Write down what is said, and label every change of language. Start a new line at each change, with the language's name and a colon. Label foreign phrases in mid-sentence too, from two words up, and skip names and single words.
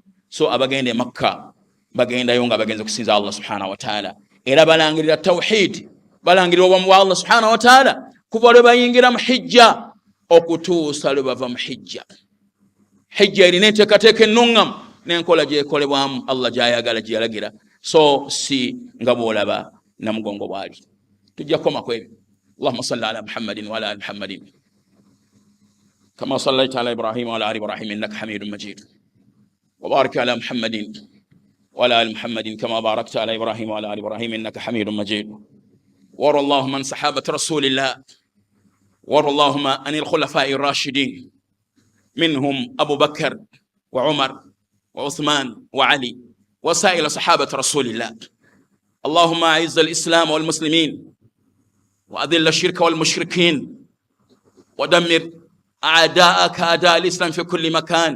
Ganda: So abagenda e Makka bagendayo nga bagenze kusinza
Arabic: الله سبحانه وتعالى,
Ganda: era balangirira tawhid, balangirira obwamu bwa
Arabic: الله سبحانه وتعالى
Ganda: kuva lwe bayingira mu hijja. okutuusa lwe bava mu hijja erina enteekateeka ennungam n'enkola gyekolebwamu Allah gy'ayagala gyeyalagira, so si nga bw'olaba namugongo bw'ali. tujja kukoma ku ebyo.
Arabic: اللهم صل على محمد وعلى آل محمد كما صليت على إبراهيم وعلى آل إبراهيم إنك حميد مجيد، وبارك على محمد وعلى آل محمد كما باركت على إبراهيم وعلى آل إبراهيم إنك حميد مجيد. وارض اللهم عن صحابة رسول الله، وارض اللهم عن الخلفاء الراشدين منهم أبو بكر وعمر وعثمان وعلي وسائر صحابة رسول الله. اللهم أعز الإسلام والمسلمين وأذل الشرك والمشركين ودمر أعداءك أعداء الإسلام في كل مكان.